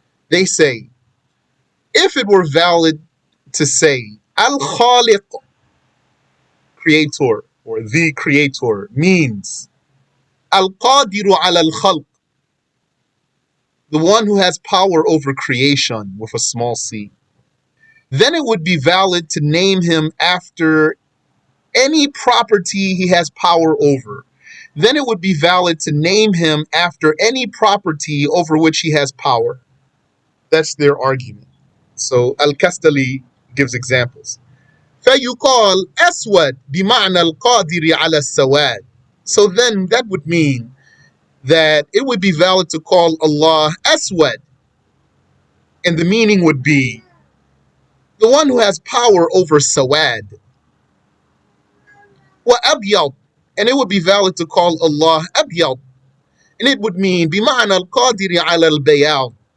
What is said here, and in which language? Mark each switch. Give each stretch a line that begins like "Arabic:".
English: They say, if it were valid to say Al-Khaliq, creator, or the creator, means Al-Qadiru ala al-Khalq, the one who has power over creation with a small c, then it would be valid to name him after any property he has power over. Then it would be valid to name him after any property over which he has power. That's their argument. So Al-Kastali gives examples.
Arabic: فَيُقال أسود بمعنى القادر على السواد.
English: So then that would mean that it would be valid to call Allah Aswad, and the meaning would be the one who has power over Sawad. Wa Abyad, and it would be valid to call Allah Abyad, and it would mean
Arabic: بمعنى القادر على البياض.